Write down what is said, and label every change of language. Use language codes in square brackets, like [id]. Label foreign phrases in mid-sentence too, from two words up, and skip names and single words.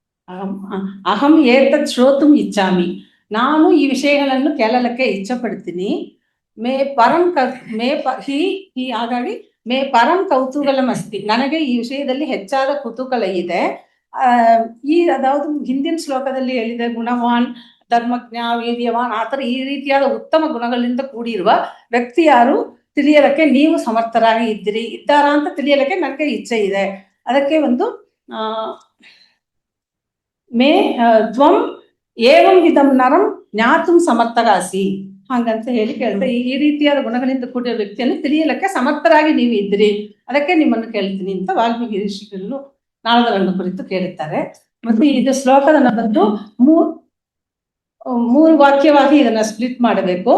[sa] ಅಹಂ ಏತತ್ ಶ್ರೋತುಂ ಇಚ್ಛಾಮಿ, [kn] ನಾನು ಈ ವಿಷಯಗಳನ್ನು ಕೇಳಲಿಕ್ಕೆ ಇಚ್ಛೆ ಪಡ್ತೀನಿ. [sa] ಮೇ ಪರಂ [kn] ಹಾಗಾಗಿ [sa] ಮೇ ಪರಂ ಕೌತೂಹಲಂ ಅಸ್ತಿ, [kn] ನನಗೆ ಈ ವಿಷಯದಲ್ಲಿ ಹೆಚ್ಚಾದ ಕುತೂಹಲ ಇದೆ. ಅದಾವುದು ಹಿಂದಿನ ಶ್ಲೋಕದಲ್ಲಿ ಹೇಳಿದೆ, ಗುಣವಾನ್, ಧರ್ಮಜ್ಞ, ವೀರ್ಯವಾನ್, ಆತರ ಈ ರೀತಿಯಾದ ಉತ್ತಮ ಗುಣಗಳಿಂದ ಕೂಡಿರುವ ವ್ಯಕ್ತಿ ಯಾರು ತಿಳಿಯಲಿಕ್ಕೆ ನೀವು ಸಮರ್ಥರಾಗಿ ಇದ್ದಾರಾ ಅಂತ ತಿಳಿಯಲಿಕ್ಕೆ ನನಗೆ ಇಚ್ಛೆ ಇದೆ. ಅದಕ್ಕೆ ಒಂದು [sa] ಮೇ ತ್ವಂ ಏವಂ ವಿಧಂ ನರಂ ಜ್ಞಾತುಂ ಸಮರ್ಥರಾಸಿ [kn] ಹಾಗಂತ ಹೇಳಿ ಕೇಳ್ತಾರೆ. ಈ ರೀತಿಯಾದ ಗುಣಗಳಿಂದ ಕೂಡಿದ ವ್ಯಕ್ತಿಯನ್ನು ತಿಳಿಯಲಿಕ್ಕೆ ಸಮರ್ಥರಾಗಿ ನೀವು ಇದ್ರಿ, ಅದಕ್ಕೆ ನಿಮ್ಮನ್ನು ಕೇಳ್ತೀನಿ ಅಂತ ವಾಲ್ಮೀಕಿ ಋಷಿಗಳು ನಾರದರನ್ನು ಕುರಿತು ಕೇಳುತ್ತಾರೆ. ಮತ್ತೆ ಇದು ಶ್ಲೋಕದನ್ನ ಬಂದು ಮೂರು ವಾಕ್ಯವಾಗಿ ಇದನ್ನ ಸ್ಪ್ಲಿಟ್ ಮಾಡಬೇಕು.